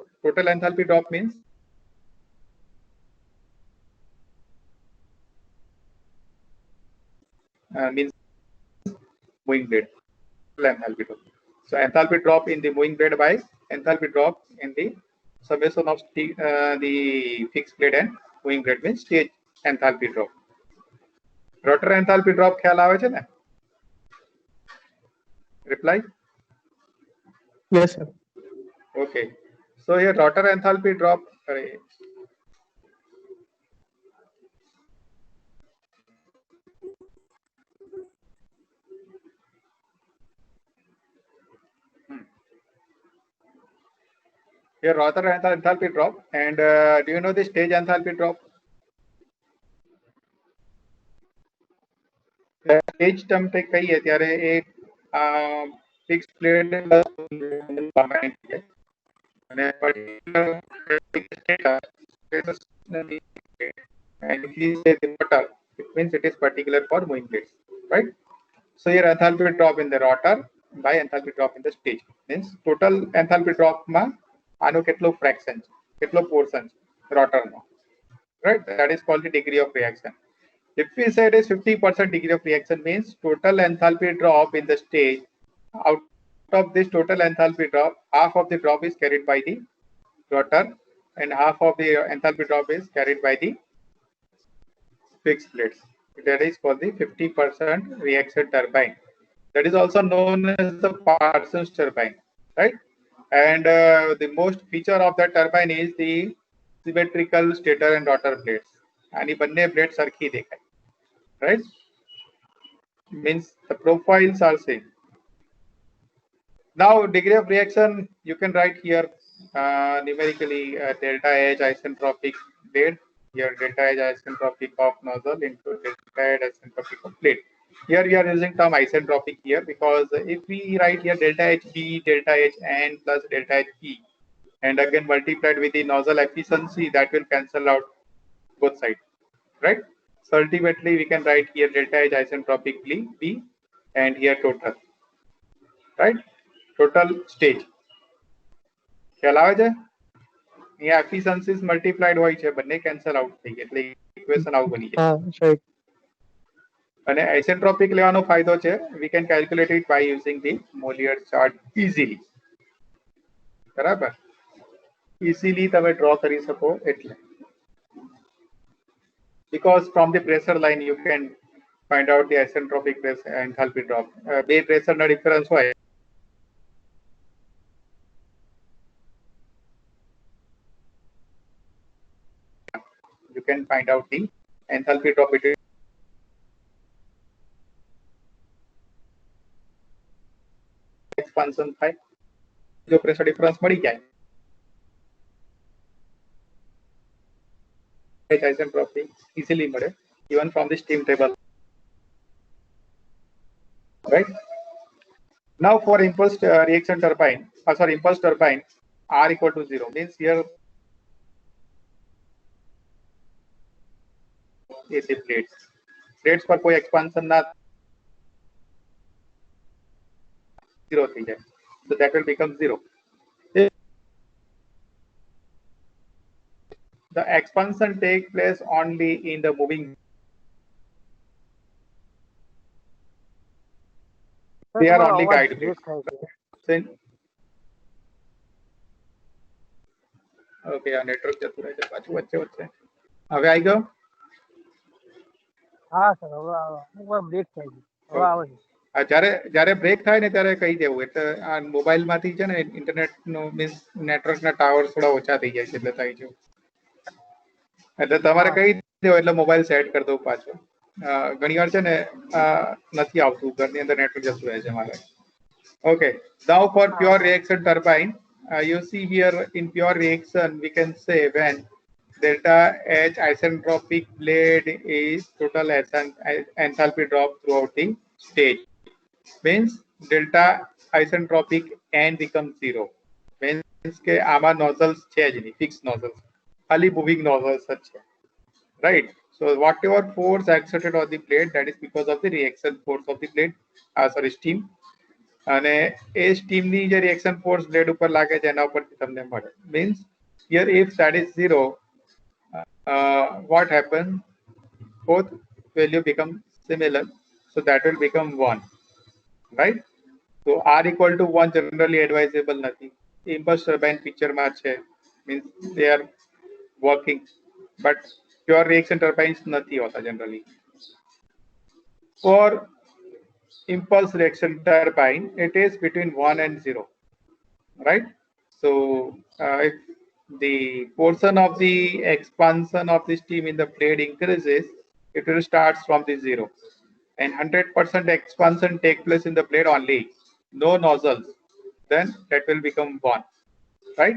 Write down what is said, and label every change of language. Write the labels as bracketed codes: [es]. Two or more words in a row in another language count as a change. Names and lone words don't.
[en] Total enthalpy drop means moving blade total enthalpy drop. So enthalpy drop in the moving blade by enthalpy drop in the summation of the fixed blade and moving blade means stage enthalpy drop. Rotor enthalpy drop [gu] ખ્યાલ આવે છે ને? [en] Reply? Yes sir. Okay, so here rotor enthalpy drop. Here rotor enthalpy drop, and do you know the stage enthalpy drop? Stage term [hi] पे कहिए [gu] ત્યારે એક [en] fixed blade અને particular status and if you say the rotor, it means it is particular for moving blades, right? So here enthalpy drop in the rotor by enthalpy drop in the stage means total enthalpy drop [gu] માં આનો કેટલો fraction છે, કેટલો portion છે rotor નો, [en] right? That is called the degree of reaction. If we say it is 50% degree of reaction means total enthalpy drop in the stage, out of this total enthalpy drop, half of the drop is carried by the rotor and half of the enthalpy drop is carried by the fixed blades. that is for the 50% reaction turbine. That is also known as the Parsons turbine, right? And the most feature of that turbine is the symmetrical stator and rotor blades. [gu] आणि બંને blades સરખી દેખાય, [en] right? Means the profiles are same. Now degree of reaction you can write here numerically delta H isentropic blade, here delta H isentropic of nozzle into delta H isentropic of blade. Here we are using term isentropic here because if we write here delta H B, delta H N plus delta H E and again multiplied with the nozzle efficiency, that will cancel out both sides, right? So ultimately we can write here delta H isentropic B and here total, right? Total stage. [gu] ખ્યાલ આવે છે? અહીંયા [en] efficiencies multiplied [gu] હોય છે, બંને [en] cancel out [gu] થઈ ગયા, એટલે ઇક્વેશન આવું બની જાય. હા right. અને આઇસેન્ટ્રોપિક લેવાનો ફાયદો છે, [en] we can calculate it by using the Mollier chart easily. [gu] બરાબર, easily તમે ડ્રો કરી શકો એટલે. [en] Because from the pressure line you can find out the isentropic pressure enthalpy drop. [gu] બે પ્રેશરનો ડિફરન્સ હોય [en] you can find out the enthalpy drop between [gu] expansion થાય, જો પ્રેશર ડિફરન્સ મળી જાય [en] isentropic easily [gu] મળે [en] even from the steam table, [gu] right? [en] Now for impulse reaction turbine, sorry, impulse turbine, R equal to 0 means here is the plates [hi] पर कोई [en] expansion ना 0 [gu] થઈ જાય, [en] so that will become 0. The expansion take place only in the moving. They are only guide blades. [gu] Okay, આ નેટવર્ક જતું રહે છે પાછું વચ્ચે. હવે આવી ગયો? હા સર, હવે અમુક બ્રેક થાય છે, હવે આવે છે. જ્યારે બ્રેક થાય ને ત્યારે કહી દેવું, એટલે આ મોબાઈલ માંથી છે ને ઇન્ટરનેટ નો મીન્સ નેટવર્ક ના ટાવર થોડા ઓછા થઈ જાય છે, એટલે થાય છે. એટલે તમારે કહી દેવો એટલે મોબાઈલ સેટ કરી દઉં પાછો. ઘણી વાર છે ને નથી આવતું, ઘરની અંદર નેટવર્ક જતું રહે છે મારે. [en] Okay, now for pure reaction turbine, you see here in pure reaction we can say when delta H isentropic blade is total enthalpy drop throughout the stage, means delta isentropic N becomes 0, means [gu] કે આમાં nozzles છે જ નહીં, [en] fixed nozzles, ખાલી moving nozzles જ છે, right? So whatever force exerted on the blade, that is because of the reaction force of the blade, sorry, steam. [gu] અને એ સ્ટીમની જે [en] reaction force [gu] બ્લેડ ઉપર લાગે છે એના ઉપરથી તમને મળે. [en] મીન્સ here if that is 0, what happens, both value become similar, so that will become 1, right? So R equal to 1 generally advisable નથી. Impulse turbine picture [gu] માં છે, [en] means they are working, but pure reaction turbines [gu] નથી હોતા [en] generally. For impulse reaction turbine, it is between 1 and 0, right? So if the portion of the expansion of the steam in the blade increases, it will start from the 0, and 100% expansion take place in the blade only, no nozzles, then that will become 1, right?